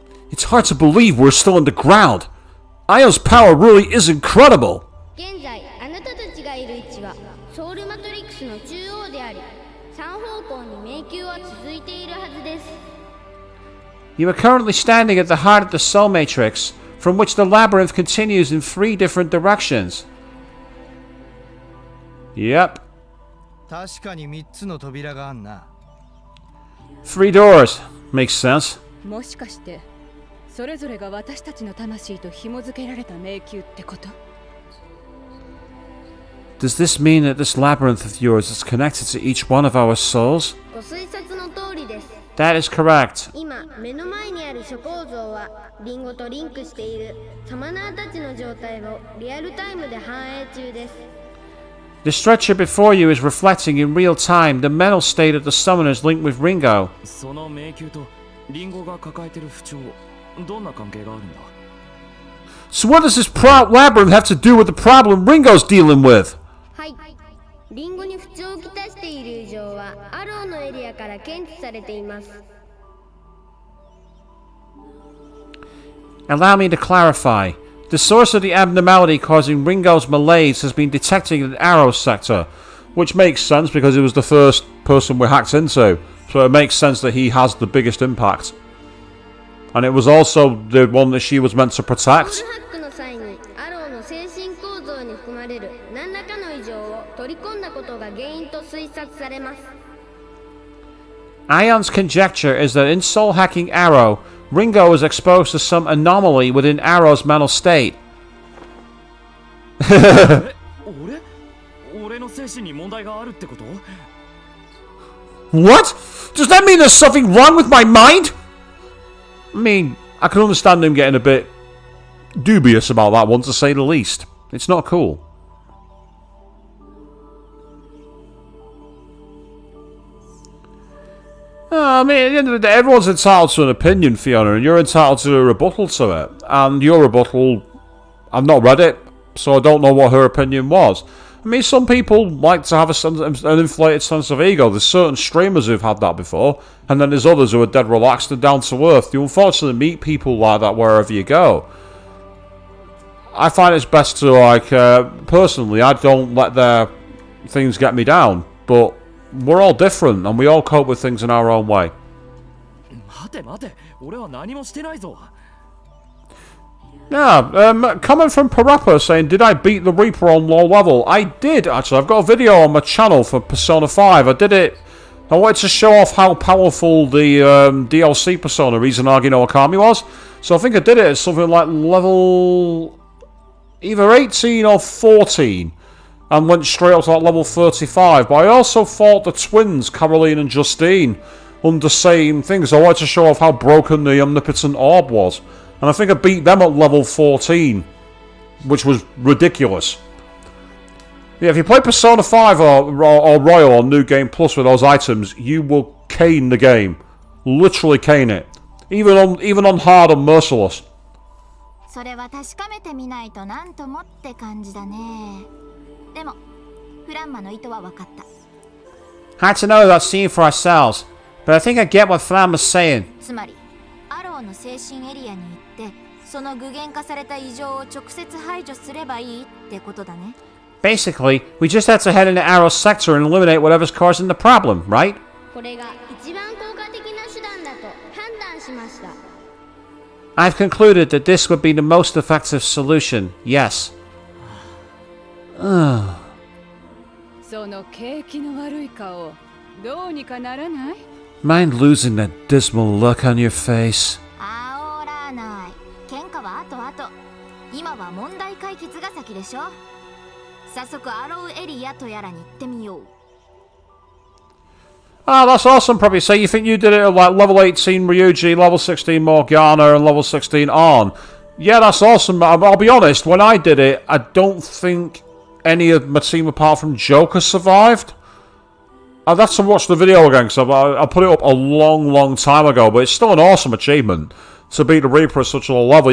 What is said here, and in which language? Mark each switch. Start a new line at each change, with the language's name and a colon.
English: It's hard to believe we're still underground. Ion's power really is incredible.
Japanese: 現在あなたたちがいる位置はソウルマトリックスの中央であり、3方向に迷宮は続いているはずです。
English: You are currently standing at the heart of the Soul Matrix, from which the labyrinth continues in 3 different directions. Yep.
Japanese: 確かに3つの扉があんな。
English: 3 doors. Makes sense.
Japanese: もしかしてそれぞれが私たちの魂と紐付けられた迷宮ってこと？
English: Does this mean that this labyrinth of yours is connected to each one of our souls?
Japanese: ご推察の通りです。
English: That is correct.
Japanese: 今目の前にある諸構造はリンゴとリンクしているサマナーたちの状態をリアルタイムで反映中です。
English: The structure before you is reflecting in real time the mental state of the summoners linked with Ringo.
Japanese: その迷宮とリンゴが抱えている不調、どんな関係があるんだ?
English: So what does this labyrinth have to do with the problem Ringo's dealing with?
Japanese: はい。リンゴに不調をきたしている異常はアローのエリアから検知されています。
English: Allow me to clarify. The source of the abnormality causing Ringo's malaise has been detected in the Arrow sector, which makes sense because he was the first person we hacked into, so it makes sense that he has the biggest impact. And it was also the one that she was meant to protect.
Japanese: ハックの際にアローの精神構造に含まれる何らかの異常を取り込んだことが原因と推察されます。
English: Ion's conjecture is that in soul hacking Arrow, Ringo was exposed to some anomaly within Arrow's mental state.
Japanese: 俺の精神に問題があるってこと？
English: What? Does that mean there's something wrong with my mind? I mean, I can understand him getting a bit dubious about that one, to say the least. It's not cool. I mean, at the end of the day, everyone's entitled to an opinion, Fiona, and you're entitled to a rebuttal to it. And your rebuttal, I've not read it, so I don't know what her opinion was. I mean, some people like to have an inflated sense of ego. There's certain streamers who've had that before, and then there's others who are dead relaxed and down to earth. You unfortunately meet people like that wherever you go. I find it's best to, like, personally, I don't let their things get me down, but we're all different, and we all cope with things in our own way.
Japanese: 待て待て、俺は何もしてないぞ。
English: Yeah, comment from Parappa saying, did I beat the Reaper on low level? I did, actually. I've got a video on my channel for Persona 5. I did it. I wanted to show off how powerful the DLC Persona Izanagi no Akami was. So I think I did it at something like level either 18 or 14. And went straight up to like level 35. But I also fought the twins, Caroline and Justine, under same things. I wanted to show off how broken the Omnipotent Orb was. And I think I beat them at level 14, which was ridiculous. Yeah, if you play Persona 5 or Royal or New Game Plus with those items, you will cane the game. Literally cane it. Even on hard and merciless.
Japanese: それは確かめてみないとなんともって感じだね。でも、フランマの意図は分かった。
English: Had to know that scene for ourselves, but I think I get what Flam was saying.
Japanese: つまり、アローの精神エリアに行って、その具現化された異常を直接排除すればいいってことだね。
English: Basically, we just have to head into Arrow's sector and eliminate whatever's causing the problem, right?
Japanese: これが一番効果的な手段だと判断しました。
English: I've concluded that this would be the most effective solution, yes.
Japanese: その景気の悪い顔、どうにかならない？
English: Mind losing that dismal look on your face?
Japanese: 煽らない。喧嘩は後々。今は問題解決が先でしょ。早速アローエリアとやらに行ってみよう。
English: Oh, that's awesome, probably. So you think you did it at like level 18 Ryuji, level 16 Morgana, and level 16 On. Yeah, that's awesome. I'll be honest, when I did it, I don't think any of my team apart from Joker survived. I'd have to watch the video again, because I put it up a long time ago, but it's still an awesome achievement to beat the Reaper at such a low level.